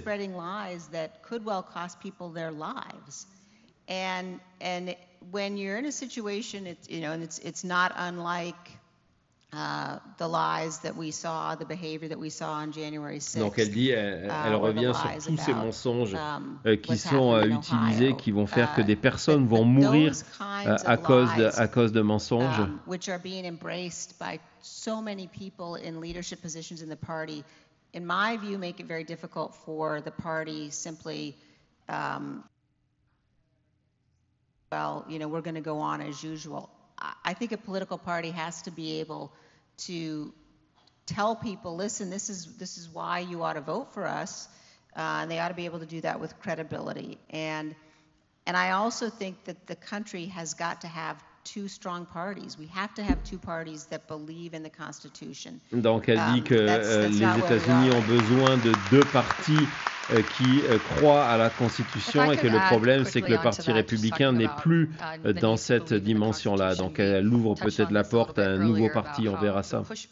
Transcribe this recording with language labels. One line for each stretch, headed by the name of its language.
English: spreading lies that could well cost people their lives. And when you're in a situation, it's, you know, and it's not unlike the lies that we saw, the behavior that we saw on January 6th.
French: Donc elle dit, elle revient sur tous ces mensonges qui sont utilisés, qui vont faire que des personnes vont mourir à cause de mensonges.
English: Which are being embraced by so many people in leadership positions in the party, in my view, make it very difficult for the party simply, well, you know, we're going to go on as usual. I think a political party has to be able to tell people, listen, this is why you ought to vote for us, and they ought to be able to do that with credibility. And I also think that the country has got to have two strong parties. We have to have two parties that believe in the Constitution.
French: Donc elle dit que les États-Unis ont besoin de deux partis qui croient à la Constitution et que le problème c'est que le Parti républicain n'est plus dans cette dimension-là. Donc elle ouvre peut-être la porte à un nouveau parti, on verra ça.